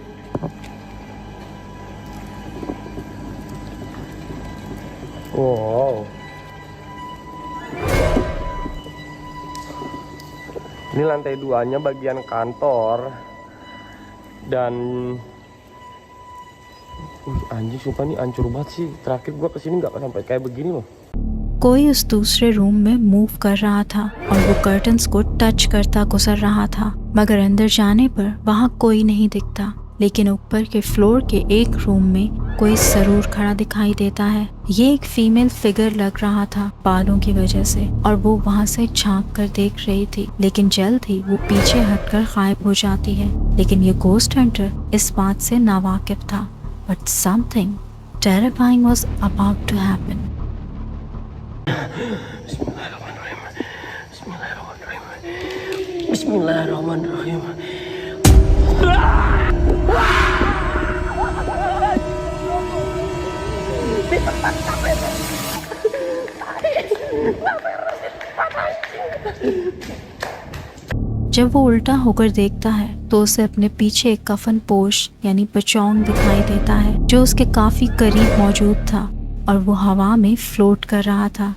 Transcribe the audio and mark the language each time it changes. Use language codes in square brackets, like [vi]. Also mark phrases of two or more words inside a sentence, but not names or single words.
[id] Wow. Ini lantai 2-nya bagian kantor. Dan anjing sumpah nih hancur banget sih. Terakhir gua kesini nggak sampai kayak begini loh. [hi] कोई उस दूसरे रूम में मूव कर रहा था और वो कर्टन्स को टच करता गुजर रहा था, मगर अंदर जाने पर वहाँ कोई नहीं दिखता। लेकिन ऊपर के फ्लोर के एक रूम में कोई जरूर खड़ा दिखाई देता है। ये एक [en] female figure [hi] लग रहा था बालों की वजह से, और वो वहाँ से झांक कर देख रही थी, लेकिन जल्द ही वो पीछे हटकर गायब हो जाती है। लेकिन ये [en] ghost hunter [hi] इस बात से नावाकिफ था, [en] But something terrifying was about to happen. [ar] Bismillahirrahmanirrahim. [hi] जब वो उल्टा होकर देखता है तो उसे अपने पीछे एक कफन पोश यानी पचौंग दिखाई देता है जो उसके काफी करीब मौजूद था, और वो हवा में फ्लोट कर रहा था।